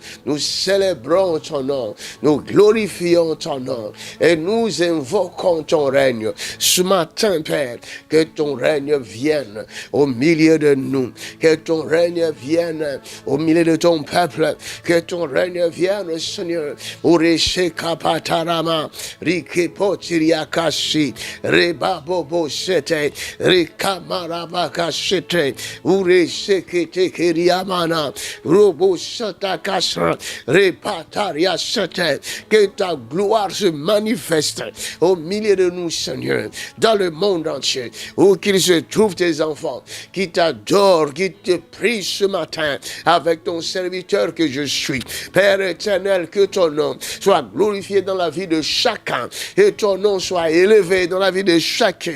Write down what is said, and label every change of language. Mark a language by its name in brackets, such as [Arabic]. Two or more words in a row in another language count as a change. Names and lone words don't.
[French] Nous célébrons ton nom, nous glorifions ton nom, et nous invoquons ton règne. Ce matin, Père, que ton règne vienne au milieu de nous, que ton règne vienne au milieu de ton peuple, que ton règne vienne, Seigneur. Ureshe kapatarama, rikepotiriakashi, rebabobo sete, rikamarabakashete, ureshe ketekeriamana, robo satakasra, repataria sete, que ta gloire se manifeste au milieu de nous, Seigneur, dans le monde entier, où qu'ils se trouvent tes enfants, qui t'adorent, qui te prient ce matin, avec ton serviteur que je suis. Père éternel, que ton nom soit glorifié dans la vie de chacun, et ton nom soit élevé dans la vie de chacun.